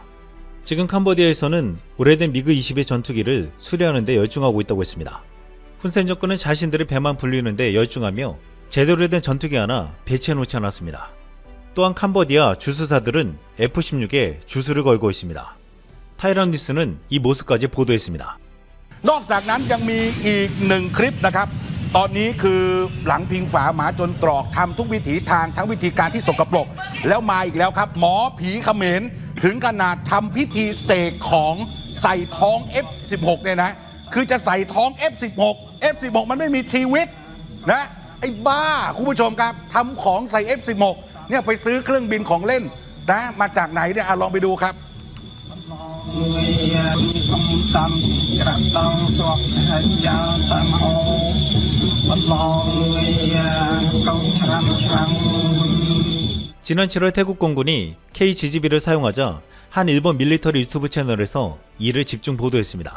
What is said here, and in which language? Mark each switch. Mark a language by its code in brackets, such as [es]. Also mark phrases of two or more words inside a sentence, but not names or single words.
[ko] 지금 캄보디아에서는 오래된 미그 20의 전투기를 수리하는 데 열중하고 있다고 했습니다. 훈센 정권은 자신들의 배만 불리는 데 열중하며 제대로 된 전투기 하나 배치해 놓지 않았습니다. 또한 캄보디아 주수사들은 F-16에 주수를 걸고 있습니다. 타이란 뉴스는 이 모습까지 보도했습니다. [th] นอกจากนั้นยังมีอีกหนึ่งคลิปนะครับ ตอนนี้คือหลังพิงฝาหมาจนตรอกทำทุกวิถีทางทั้งวิธีการที่สกปรกแล้วมาอีกแล้วครับ หมอผีเขมรถึงขนาดทำพิธีเสกของใส่ท้อง F16 เนี่ยนะ คือจะใส่ท้อง F16 มันไม่มีชีวิตนะไอ้บ้าคุณผู้ชมครับทำของใส่ F16 เนี่ยไปซื้อเครื่องบินของเล่นนะมาจากไหนเนี่ยลองไปดูครับ [ko] 지난 7월 태국 공군이 KGB를 사용하자 한 일본 밀리터리 유튜브 채널에서 이를 집중 보도했습니다.